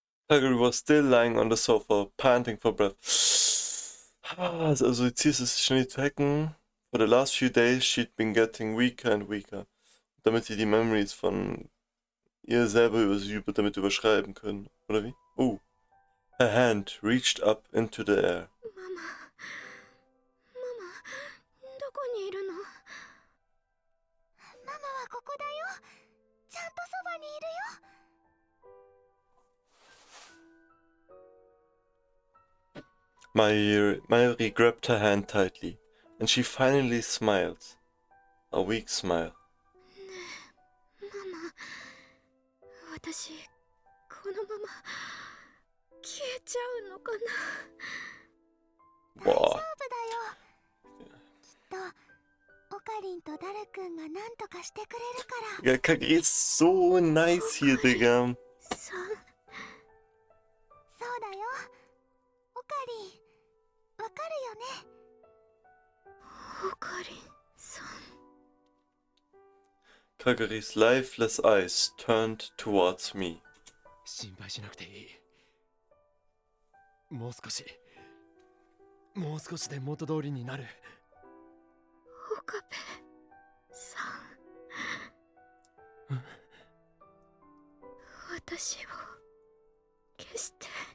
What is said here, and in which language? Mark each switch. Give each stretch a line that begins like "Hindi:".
English: Kaguri was still lying on the sofa, panting for breath.
German: Also sie zieht es schnell zu hacken.
English: For the last few days she'd been getting weaker and weaker.
German: Damit sie die Memories von ihr selber damit überschreiben können. Oder wie? Oh.
English: Her hand reached up into the air.
Japanese: ママどこにいるの？ママはここだよ。ちゃんとそばにいるよ。
English: Mayuri grabbed her hand tightly, and she finally smiled. A weak smile.
Japanese: ママ、私このまま消えちゃうのかな。大丈夫だよ。きっとオカリンとダルくんが何とかしてくれるから。
German: Ja, Kaguri ist so nice hier, Digga.
Japanese: そうだよ。オカリン、わかるよね。オカリンさん。
English: Kaguri's lifeless eyes turned towards me.
Japanese: 心配しなくていい。もう少しで元通りになる。岡部さん。私を消して。